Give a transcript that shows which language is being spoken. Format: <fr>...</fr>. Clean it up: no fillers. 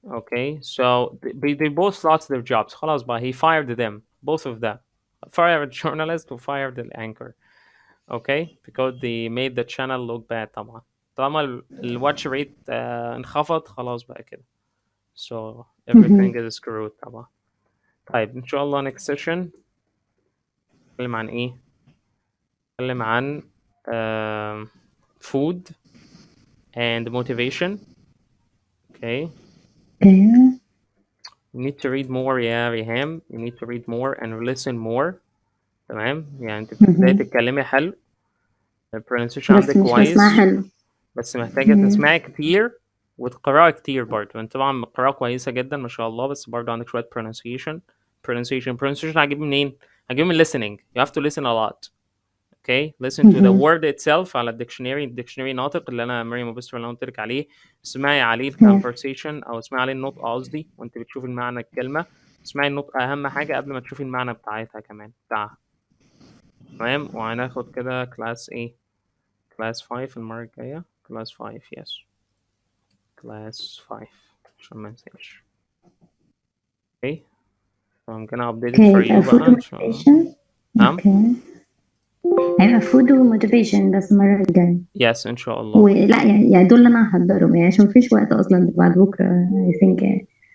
<en>Okay, so they both lost their jobs.</en> <ar>خلاص بقى,</ar> <en>he fired them, both of them. Fired the journalist to fire the anchor. Okay, because they made the channel look bad</en> <ar>طبعا. طالما الواتش ريت انخفض خلاص بقى كده.</ar> <en>So everything is screwed</en> <ar>طبعا. طيب إن شاء الله</ar> <en>next session</en> <ar>نتكلم عن إيه؟ نتكلم عن</ar> <en>food and motivation. Okay. Okay. You need to read more</en> <ar>يا ريهام.</ar> <en>You need to read more and listen more.</en> <ar>تمام، يعني انت بتبداي تتكلمي حلو، البرونسيشن عندك بس مش كويس، بسمع حلو. بس محتاجة تسمعي كتير وتقرأي كتير برضه. انت طبعا مقرأة كويسة جدا ما شاء الله، بس برضه عندك شوية pronunciation هجيب منين؟ هجيب من listening.</ar> <en>You have to listen a lot. Okay, listen to the word itself</en> <ar>على الديكشنري ناطق اللي انا مريم وبستر اللي انا قلت لك عليه. اسمعي عليه الكونفرسيشن او اسمعي عليه النطق قصدي، وانت بتشوفي المعنى الكلمة. اسمعي النطق اهم حاجة قبل ما تشوفي المعنى بتاعتها كمان بتاعها. تمام، وهناخد كده كلاس ايه؟ كلاس 5 المرة الجاية. كلاس 5 yes. كلاس 5 عشان ما انساش.</ar> <en>Okay, so I'm gonna update it for you</en> <ar>بقى ان شاء الله. نعم. هيبقى فود وموتيفيشن بس المرة الجاية. يس ان شاء الله. ولا يعني دول اللي انا هحضرهم يعني عشان مفيش وقت اصلا بعد بكره</ar> <en>I think.</en>